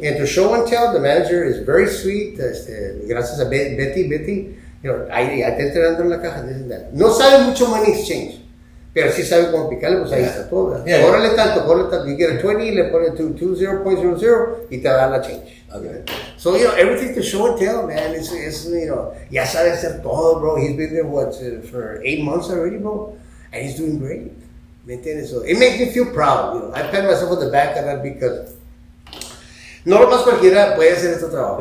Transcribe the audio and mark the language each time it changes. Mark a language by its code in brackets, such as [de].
[en] And to show and tell, the manager is very sweet. [es] Gracias a Betty, [en] you know, [es] ahí está entrenando en la caja. No sabe mucho [en] money exchange, [es] pero sí sabe cómo picarle, pues ahí está todo. [en] Yeah. [es] Córrele tanto. [en] You get a 20, [es] le pone 20.00 y te da la change. [en] Okay. So, you know, everything to show and tell, man. It's you know, [es] ya sabe hacer todo, [en] bro. He's been there, for 8 months already, bro? And he's doing great. [es] ¿Me entiendes? [en] So it makes me feel proud, you know. I pat myself on the back of that because [es] no lo más cualquiera puede hacer este trabajo.